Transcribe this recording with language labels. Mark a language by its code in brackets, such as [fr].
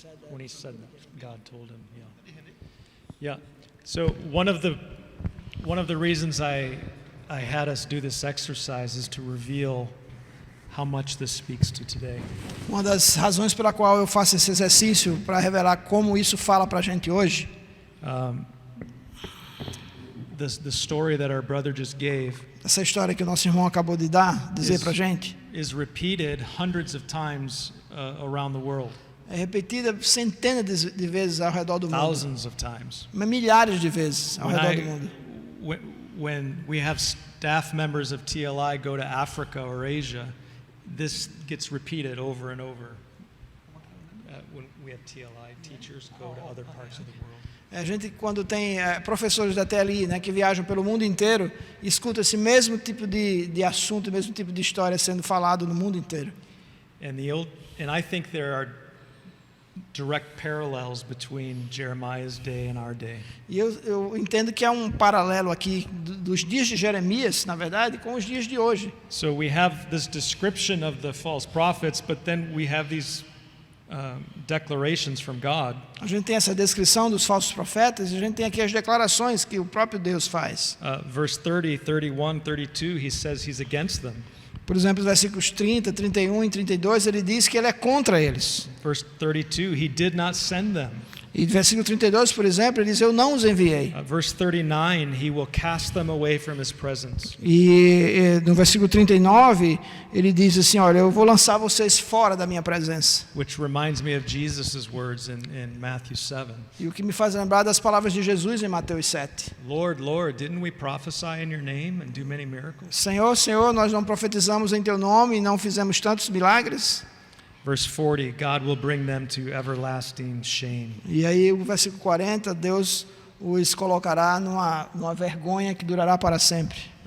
[en] When he said that, God told him. Yeah. So one of the reasons I had us do this exercise is to reveal how much this speaks to today. [pt] Uma das razões pela qual eu faço esse exercício para revelar como isso fala para a gente hoje. [en] the story that our brother just gave [pt] Essa história que o nosso irmão acabou de dizer para a gente, [en] is repeated hundreds of times around the world, [pt] é repetida centenas de vezes ao redor do mundo. [en] thousands of times. [pt] Mas milhares de vezes ao redor do mundo. [en] When we have staff members of TLI go to Africa or Asia, this gets repeated over and over. When we have TLI teachers go to other parts of the world. [pt] A gente, quando tem professores da TLI, né, que viajam pelo mundo inteiro, escuta esse mesmo tipo de assunto, mesmo tipo de história sendo falado no mundo inteiro. [en] And I think there are direct parallels between Jeremiah's day and our day. [pt] E eu entendo que há um paralelo aqui dos dias de Jeremias, na verdade, com os dias de hoje. [en] So we have this description of the false prophets, but then we have these declarations from God. [pt] A gente tem essa descrição dos falsos profetas e a gente tem aqui as declarações que o próprio Deus faz. [en] Verse 30, 31, 32, he says he's against them. [pt] Por exemplo, os versículos 30, 31 e 32, ele diz que ele é contra eles. [en] Verse 32, he did not send them. [pt] E versículo 32, por exemplo, ele diz, eu não os enviei. [en] Verse 39, he will cast them away from his presence. [pt] E no versículo 39, ele diz assim, olha, eu vou lançar vocês fora da minha presença. [en] Which reminds me of Jesus' words in Matthew 7. [pt] E o que me faz lembrar das palavras de Jesus em Mateus 7. [en] Lord, Lord, didn't we prophesy in your name and do many miracles? [pt] Senhor, Senhor, nós não profetizamos em teu nome e não fizemos tantos milagres? [en] Verse 40, God will bring them to everlasting shame. [pt] E aí o versículo 40, Deus os colocará numa vergonha que durará para sempre.